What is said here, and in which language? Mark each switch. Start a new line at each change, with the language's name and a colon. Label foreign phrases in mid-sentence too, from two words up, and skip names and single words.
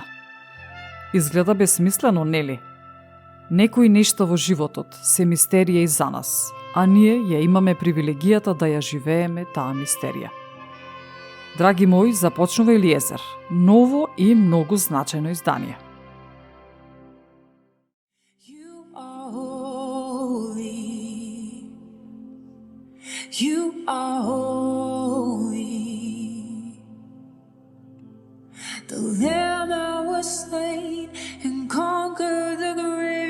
Macedonian: Изгледа бесмислено, нели? Некои нешта во животот се мистерија и за нас, а ние ја имаме привилегијата да ја живееме таа мистерија. Драги мои, започнува Елиезер, ново и многу значајно издание.
English: You are holy. You are holy. The Lamb that was slain and conquered the grave.